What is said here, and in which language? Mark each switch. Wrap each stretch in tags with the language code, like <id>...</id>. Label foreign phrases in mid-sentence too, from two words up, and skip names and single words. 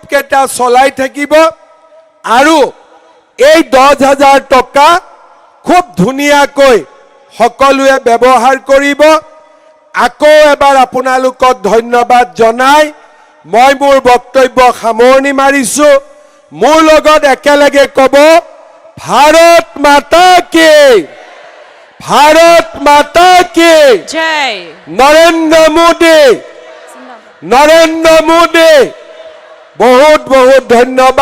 <as>কেটা চলাই থাকিব আৰু এই 10,000 টকা খুব ধুনীয়াকৈ সকলোৱে ব্যৱহাৰ কৰিব আকৌ এবাৰ আপোনালোকক ধন্যবাদ জনাই মই মোৰ বক্তব্য সামৰণি মাৰিছো মোৰ লগত একেলগে ক'ব</as> <hi>भारत माता की जय नरेंद्र मोदी बहुत बहुत धन्यवाद।</hi>